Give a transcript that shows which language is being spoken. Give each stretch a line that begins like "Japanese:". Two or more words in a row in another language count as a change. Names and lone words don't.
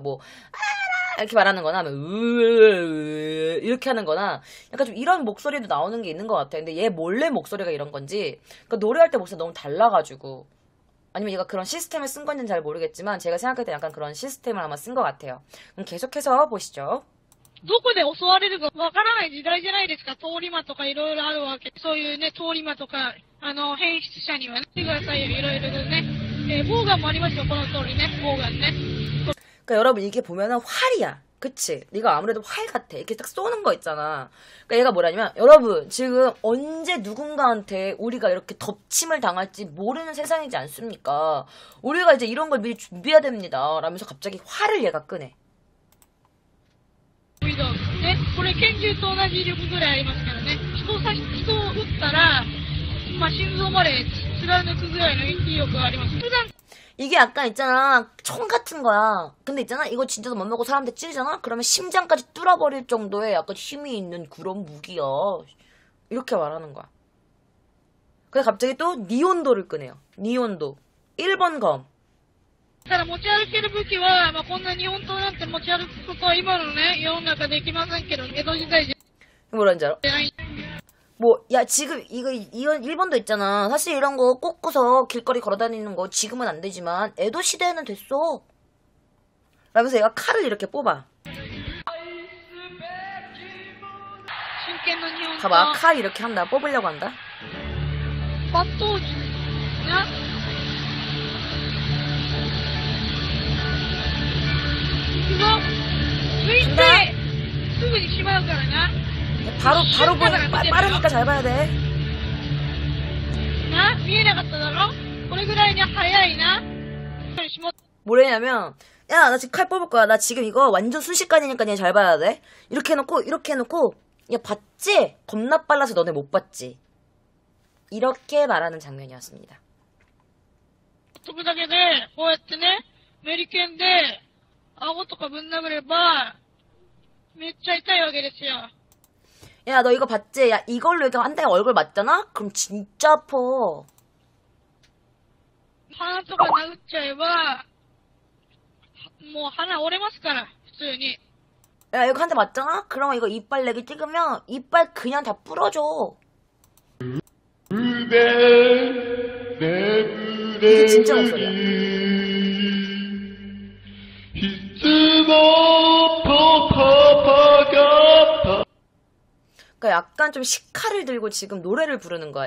Korean: 뭐 이렇게 말하는 거나 이렇게 하는 거나 약간 좀 이런 목소리도 나오는 게 있는 것 같아요. 근데 얘 몰래 목소리가 이런 건지 그러니까 노래할 때 목소리 너무 달라가지고 아니면 얘가 그런 시스템을 쓴 건지는 잘 모르겠지만 제가 생각할 때 약간 그런 시스템을 아마 쓴 것 같아요. 그럼 계속해서 보시죠.
Japanese: どこで襲われるかわからない時代じゃないですか。通り魔とかいろいろあるわけ。そういうね、通り魔とか、変質者にはね、見てくださいよ、いろいろね。ボーガンもありますよ、この通りね、ボーガンね。
Korean: 그러니까 여러분 이게 보면은 활이야. 그치? 네가 아무래도 활 같아. 이렇게 딱 쏘는 거 있잖아. 그러니까 얘가 뭐라냐면 여러분 지금 언제 누군가한테 우리가 이렇게 덮침을 당할지 모르는 세상이지 않습니까? 우리가 이제 이런 걸 미리 준비해야 됩니다. 라면서 갑자기 활을 얘가 꺼내.
Japanese: ね、これ拳銃と同じ威力ぐらいありますからね。人を撃ったら、まあ、心臓まで貫くぐらいの威力があります。普段
Korean: 이게 약간 있잖아 총 같은 거야. 근데 있잖아 이거 진짜 못 먹고 사람들 찌르잖아? 그러면 심장까지 뚫어버릴 정도의 약간 힘이 있는 그런 무기야. 이렇게 말하는 거야. 그래서 갑자기 또 니온도를 꺼내요. 니온도 1번 검.
Japanese: ただ持ち歩ける武器は、まあ、こんな日本刀なんて持ち歩くことは今のね、世の中できませんけど、江戸時代じ
Korean: 뭐라는지 알아?
Japanese: ゃない。
Korean: 뭐, 야, 지금, 이건 1번도 있잖아. 사실 이런 거 꽂고서 길거리 걸어다니는 거 지금은 안 되지만, 에도 시대에는 됐어. 라면서 얘가 칼을 이렇게 뽑아.
Japanese: 真剣の日本
Korean: 봐봐,
Japanese: 刀。
Korean: 칼 이렇게 한다. 뽑으려고 한다.
Japanese: 抜刀術な。行くぞ。抜いて、すぐにしまうからな。
Korean: 바로 빠르니까 잘 봐야 돼.
Japanese: な、見えなかっただろ。これぐらいに早いな。
Korean: 뭐래냐면, 야, 나 지금 칼 뽑을 거야. 나 지금 이거 완전 순식간이니까 얘 잘 봐야 돼. 이렇게 해놓고, 야, 봤지? 겁나 빨라서 너네 못 봤지? 이렇게 말하는 장면이었습니다.
Japanese: 飛ぶだけで、こうやってね、メリケンで、顎とかぶん殴れば、めっちゃ痛いわけですよ。
Korean: 야, 너 이거 봤지? 야, 이걸로 이렇게 한 대에 얼굴 맞잖아? 그럼 진짜 아파.
Japanese: 鼻とか殴っちゃえば、もう鼻折れますから、普通に。
Korean: 야, 이거 한 대 맞잖아? 그러면 이거 이빨 내기 찍으면 이빨 그냥 다 부러져. 이게 진짜 목소리야. 그러니까 약간 좀 시카를 들고 지금 노래를 부르는 거야.